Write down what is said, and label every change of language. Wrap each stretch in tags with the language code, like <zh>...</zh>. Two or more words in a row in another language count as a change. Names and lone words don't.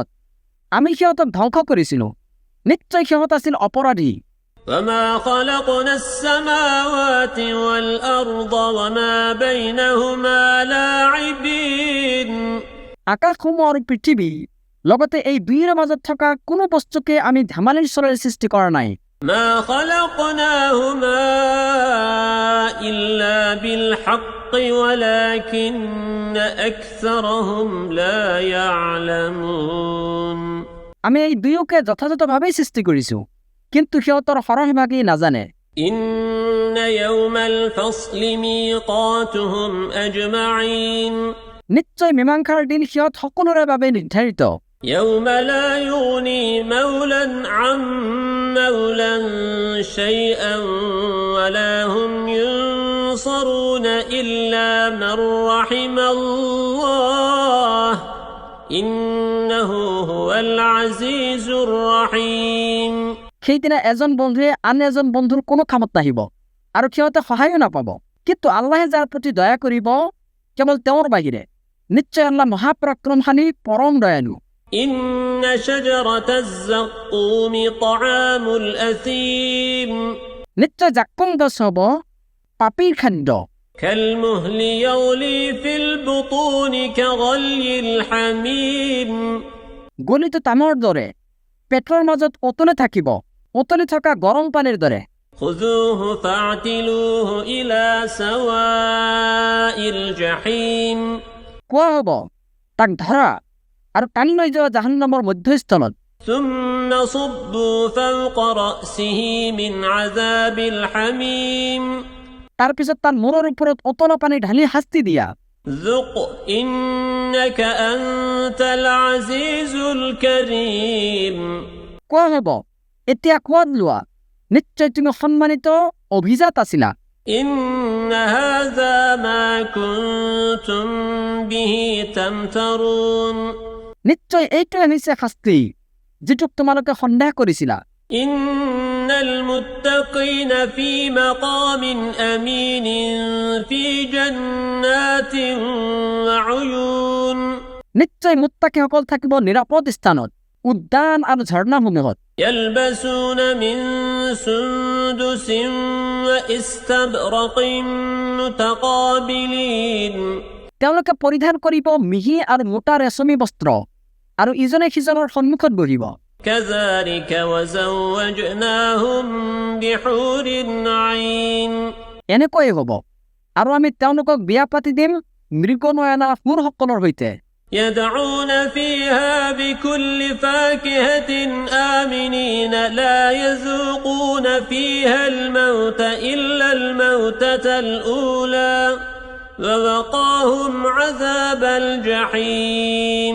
<as>আমি সিহঁতক ধ্বংস কৰিছিলোঁ, নিশ্চয় সিহঁত আছিল অপৰাধী।</as> <ar>وما خلقنا السماوات والأرض وما بينهما لاعبين</ar> <as>আকাশসমূহ আৰু পৃথিৱী লগতে এই দুইৰ মাজত থকা কোনো বস্তুকে আমি ধেমালিৰ চলেৰে সৃষ্টি কৰা নাই।</as> <ar>ما خلقناهما إلا بالحق ولكن أكثرهم لا يعلمون</ar> <as>আমি এই দুয়োকে যথাযথভাৱেই সৃষ্টি কৰিছোঁ, কিন্তু সিহঁতৰ সৰহভাগেই নাজানে।</as> <ar>إن يوم الفصل ميقاتهم أجمعين</ar> <as>নিশ্চয় মীমাংসাৰ দিন সিহঁত সকলোৰে বাবে নিৰ্ধাৰিত।</as> <ar>يوم لا يغني مولا عن مولا شيئا ولا هم ينصرون إلا من رحم الله إنه هو العزيز الرحيم</ar> <as>সেইদিনা এজন বন্ধুৱে আন এজন বন্ধুৰ কোনো কামত নাহিব আৰু সিহঁতে সহায়ো নাপাব, কিন্তু আল্লাহে যাৰ প্ৰতি দয়া কৰিব কেৱল তেওঁৰ বাহিৰে। নিশ্চয় আল্লাহ মহাপৰাক্ৰমশালী, পৰম দয়ালু।</as> <ar>إن شجرة الزقوم طعام الأثيم</ar> <as>নিশ্চয় জাক্কুম গছ হ'ব পাপীৰ খাদ্য।</as> <ar>كالمهل يغلي في البطون كغلي الحميم</ar> <as>গলিত তামৰ দৰে পেটৰ মাজত অতলে থাকিব, অতলি থকা গৰম পানীৰ দৰে।</as> <ar>خذوه فاعتلوه إلى سواء الجحيم</ar> <as>কোৱা হ'ব তাক ধৰা আৰু টানি লৈ যোৱা জাহান্নামৰ মধ্যস্থলত।</as> <ar>ثم صبوا فوق رأسه من عذاب الحميم</ar> <as>তাৰপিছত তাৰ মূৰৰ ওপৰত অতলা পানী ঢালি শাস্তি দিয়া।</as> <ar>ذق إنك أنت العزيز الكريم</ar> <as>কোৱা হ'ব এতিয়া সোৱাদ লোৱা, নিশ্চয় তুমি সন্মানিত অভিজাত আছিলা।</as> <ar>إن هذا ما كنتم به تمترون</ar> <as>নিশ্চয় এইটোৱে হৈছে শাস্তি যিটোক তোমালোকে সন্দেহ কৰিছিলা।</as> <ar>إن المتقين في مقام أمين في جنات وعيون</ar> <as>নিশ্চয় মুত্তাকিসকল থাকিব নিৰাপদ স্থানত, উদ্যান আৰু ঝৰ্ণাসমূহত।</as> <ar>يلبسون من سندس وإستبرق متقابلين</ar> <as>তেওঁলোকে পৰিধান কৰিব মিহি আৰু মোটা ৰেচমী বস্ত্ৰ আৰু ইজনে সিজনৰ সন্মুখত বহিব।</as> <ar>كذلك وزوجناهم بحور عين</ar> <as>এনেকৈয়ে হ'ব আৰু আমি তেওঁলোকক বিয়া পাতি দিম মৃগনয়না সুৰসকলৰ সৈতে।</as> <ar>يدعون فيها بكل فاكهة آمنين لا يذوقون فيها الموت إلا الموتة الأولى ووقاهم عذاب الجحيم</ar>